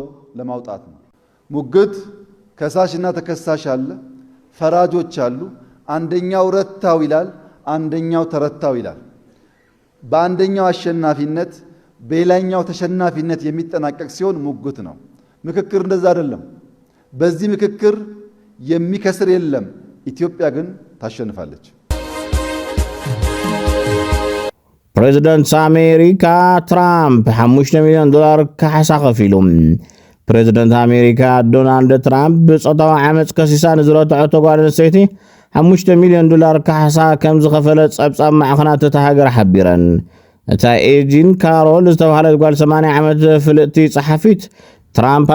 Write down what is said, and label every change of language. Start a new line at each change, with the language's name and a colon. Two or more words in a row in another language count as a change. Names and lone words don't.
Amharic: ለማውጣት ነው። ሙግት ከሳሽና ተከሳሽ አለ፣ ፈራጆች አሉ። አንደኛው ረታው ይላል፣ አንደኛው ተረታው ይላል። በአንደኛው አሸናፊነት በሌላኛው ተሸናፊነት የሚጠናቀቅ ሲሆን ሙግት ነው። ምክክር እንደዛ አይደለም። በዚህ ምክክር የሚከስር የለም። ኢትዮጵያ ግን ታሸንፋለች።
Tigrinya: ፕሬዝዳንት አሜሪካ ትራምፕ $5 ሚሊዮን ካሕሳ ከፊሎም። ፕሬዝዳንት አሜሪካ ዶናልድ ትራምፕ ብጾታዊ ዓመፅ ከሲሳ ንዝረትዖ ጓል ኣንስተይቲ $5 ሚሊዮን ካሕሳ ከም ዝኸፈለ ጸብጻብ ማዕኸናት እታ ሃገር ሓቢረን። እታ ኤጂን ካሮል ዝተባህለት ጓል 80 ዓመት ፍልጥቲ ጸሓፊት ትራምፕ